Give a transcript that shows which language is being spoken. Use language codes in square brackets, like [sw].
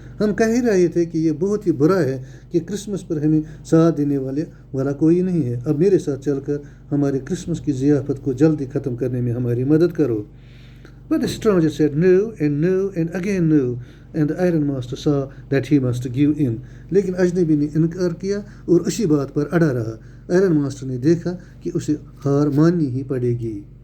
[hi] हम कह ही रहे थे कि ये बहुत ही बुरा है कि क्रिसमस पर हमें साथ देने वाला कोई नहीं है. अब मेरे साथ चलकर हमारे क्रिसमस की ज़ियाफ़त को जल्दी ख़त्म करने में हमारी मदद करो. [en] But the stranger said no and again no, and the iron master saw that he must give in. [hi] लेकिन अजनबी ने इनकार किया और उसी बात पर अड़ा रहा. आयरन मास्टर ने देखा कि उसे हार माननी ही पड़ेगी.